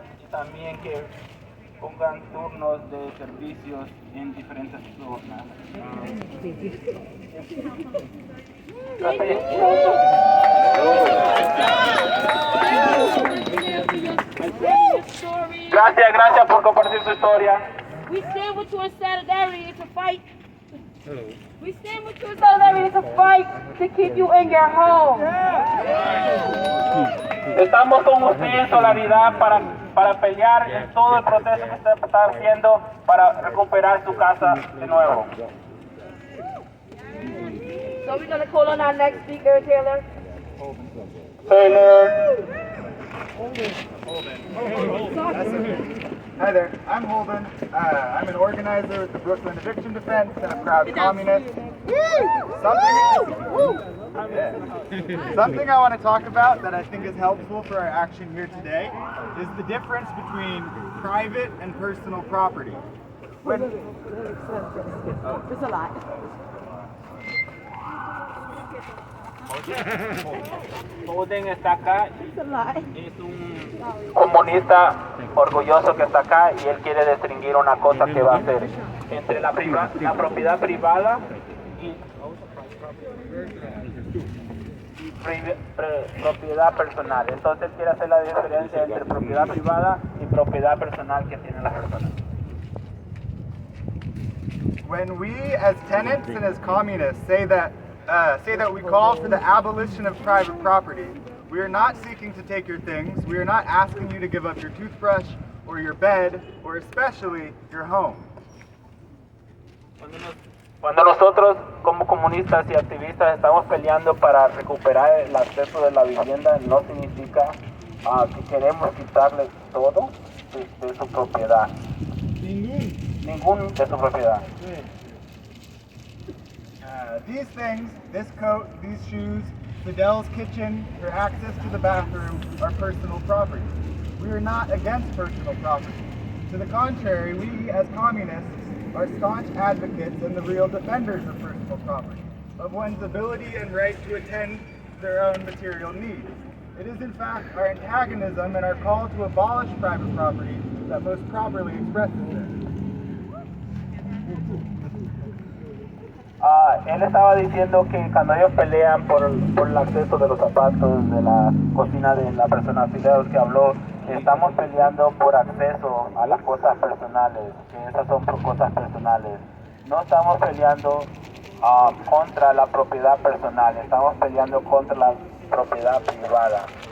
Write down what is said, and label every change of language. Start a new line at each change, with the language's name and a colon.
Spanish: También que pongan turnos de servicios en diferentes zonas. Gracias por compartir su historia.
English: We stand with you in solidarity to fight. We stand with you in solidarity to fight to keep you in your home.
Spanish: Estamos con usted en solidaridad para pelear en todo el proceso que usted está haciendo para recuperar su casa de nuevo.
English: So we're going to call on our next speaker, Taylor. Hi there, I'm Holden. I'm an organizer with the Brooklyn Eviction Defense and a proud communist. Something I want to talk about that I think is helpful for our action here today is the difference between private and personal property. It's a lot.
Spanish: Holden está acá,
English: It's a lot.
Spanish: es un comunista orgulloso que está acá y él quiere distinguir una cosa que va a hacer entre la propiedad privada y propiedad personal. Entonces él quiere hacer la diferencia entre propiedad privada y propiedad personal que tienen las personas.
English: When we as tenants and as communists say that we call for the abolition of private property, we are not seeking to take your things. We are not asking you to give up your toothbrush or your bed or especially your home.
Spanish: Cuando nosotros como comunistas y activistas estamos peleando para recuperar el acceso de la vivienda, no significa que queremos quitarles todo de su propiedad. Ningún de su propiedad.
English: These things, this coat, these shoes, Fidel's kitchen, your access to the bathroom are personal property. We are not against personal property. To the contrary, we as communists are staunch advocates and the real defenders of personal property, of one's ability and right to attend to their own material needs. It is in fact our antagonism and our call to abolish private property that most properly expresses this.
Spanish: Él estaba diciendo que cuando ellos pelean por el acceso de los zapatos, de la cocina de la persona Fideos que habló, que estamos peleando por acceso a las cosas personales, que esas son cosas personales. No estamos peleando contra la propiedad personal, estamos peleando contra la propiedad privada.